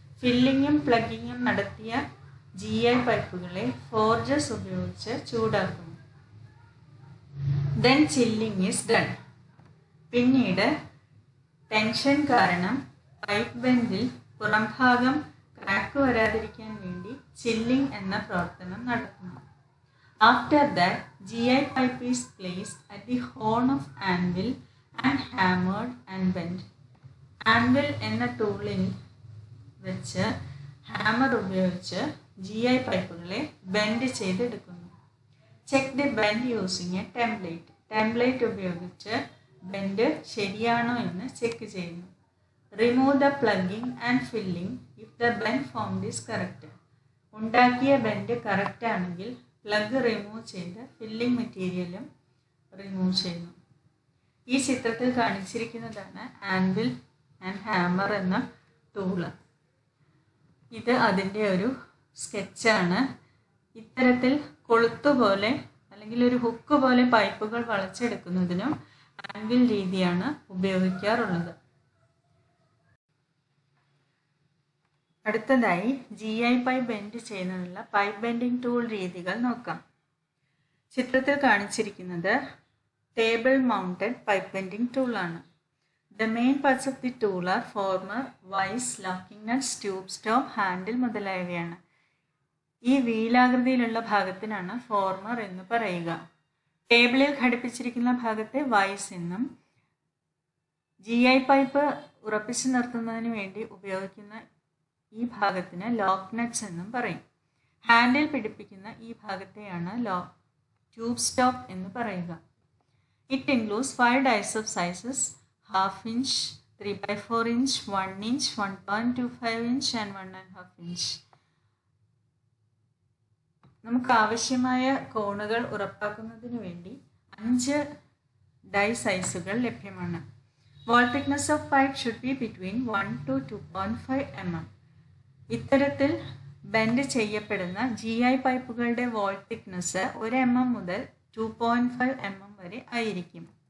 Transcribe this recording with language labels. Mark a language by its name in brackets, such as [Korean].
[Malayalam] ഫില്ലിങ്ങും പ്ലഗിങ്ങും നടത്തിയ GI പൈപ്പുകളെ ഫോർജസ് ഉപയോഗിച്ച് ചൂടാക്കുന്നു. [English] Then chilling is done. [Malayalam] പിന്നീട് ടെൻഷൻ കാരണം പൈപ്പ് ബെൻഡിൽ പുറംഭാഗം ക്രാക്ക് വരാതിരിക്കാൻ വേണ്ടി ചില്ലിംഗ് എന്ന പ്രവർത്തനം നടത്തുന്നു. [English] After that, GI pipe is placed at the horn of anvil and hammered and bent. [Malayalam] Anvil എന്ന ടൂളിൽ വെച്ച് ഹാമർ ഉപയോഗിച്ച് GI പൈപ്പുകളെ bend ചെയ്തെടുക്കുന്നു. [English] Check the bend using a template. [Malayalam] Template ഉപയോഗിച്ച് ബെൻഡ് ശരിയാണോ എന്ന് ചെക്ക് ചെയ്യുന്നു. [English] Remove the plugging and filling if the bend formed is correct. [Malayalam] ഉണ്ടാക്കിയ bend correct ആണെങ്കിൽ പ്ലഗ് റിമൂവ് ചെയ്ത് ഫില്ലിംഗ് മെറ്റീരിയലും റിമൂവ് ചെയ്യുന്നു. ഈ ചിത്രത്തിൽ കാണിച്ചിരിക്കുന്നതാണ് ആൻവിൽ ആൻഡ് ഹാമർ എന്ന ടൂള്. ഇത് അതിൻ്റെ ഒരു സ്കെച്ചാണ്. ഇത്തരത്തിൽ കൊളുത്തുപോലെ അല്ലെങ്കിൽ ഒരു ഹുക്ക് പോലെ പൈപ്പുകൾ വളച്ചെടുക്കുന്നതിനും ആൻവിൽ രീതിയാണ് ഉപയോഗിക്കാറുള്ളത്. അടുത്തതായി GI പൈപ്പ് ബെൻഡ് ചെയ്യുന്നതിനുള്ള പൈപ്പ് ബെൻഡിങ് ടൂൾ രീതികൾ നോക്കാം. ചിത്രത്തിൽ കാണിച്ചിരിക്കുന്നത് ടേബിൾ മൗണ്ടഡ് പൈപ്പ് ബെൻഡിങ് ടൂളാണ്. [English] The main parts of the tool are former, vise, locking nuts, tube stop, handle മുതലായവയാണ്. [Malayalam] ഈ വീലാകൃതിയിലുള്ള ഭാഗത്തിനാണ് ഫോർമർ എന്ന് പറയുക. ടേബിളിൽ ഘടിപ്പിച്ചിരിക്കുന്ന ഭാഗത്തെ വൈസ് എന്നും GI പൈപ്പ് ഉറപ്പിച്ചു നിർത്തുന്നതിന് വേണ്ടി ഉപയോഗിക്കുന്ന ഈ ഭാഗത്തിന് ലോക്ക് നട്ട്സ് എന്നും പറയും. ഹാൻഡിൽ പിടിപ്പിക്കുന്ന ഈ ഭാഗത്തെയാണ് ട്യൂബ് സ്റ്റോപ്പ് എന്ന് പറയുക. [English] It includes 5 dies of sizes: 1/2 inch, 3/4 inch, 1 inch, 1.25 inch and 1.5 inch. [Malayalam] നമുക്ക് ആവശ്യമായ കോണുകൾ ഉറപ്പാക്കുന്നതിന് വേണ്ടി 5 ഡൈ സൈസുകൾ ലഭ്യമാണ്. [English] Wall thickness of pipe should be between 1 to 2.5 mm. [Malayalam] ഇത്തരത്തിൽ ബെൻഡ് ചെയ്യപ്പെടുന്ന GI പൈപ്പുകളുടെ വാൾ തിക്നെസ് 1 mm മുതൽ 2.5 mm വരെ ആയിരിക്കും.